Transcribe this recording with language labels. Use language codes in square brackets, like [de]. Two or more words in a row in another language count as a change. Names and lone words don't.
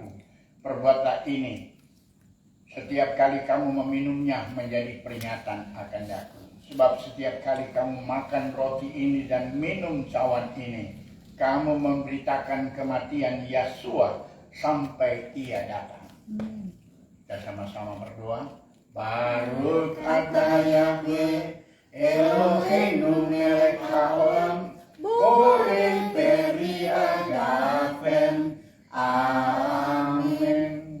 [id] Perbuatlah ini setiap kali kamu meminumnya menjadi peringatan akan aku. Sebab setiap kali kamu makan roti ini dan minum cawan ini, kamu memberitakan kematian Yesua sampai ia datang. Kita sama-sama berdoa. [he] ברוך אתה יהוה אלוהינו מלך העולם בורא פרי הגפן. [id] Amin.